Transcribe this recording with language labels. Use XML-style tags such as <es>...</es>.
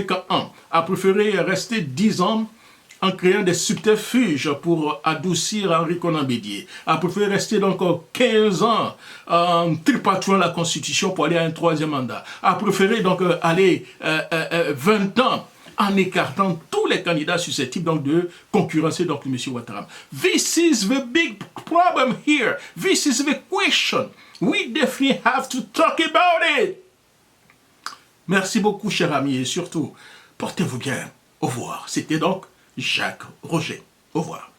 <fr>ans, a préféré rester 10 ans en créant des subterfuges pour adoucir Henri Konan Bédié, a préféré rester donc 15 ans en tripatouillant la Constitution pour aller à un troisième mandat, a préféré donc aller 20 ans en écartant tous les candidats susceptibles donc de concurrencer donc M. Ouattara.</fr> <en>This is the big problem here. This is the question. We definitely have to talk about it.</en> <fr>Merci beaucoup, chers amis, et surtout, portez-vous bien. Au revoir. C'était donc Jacques Roger. Au revoir.</fr>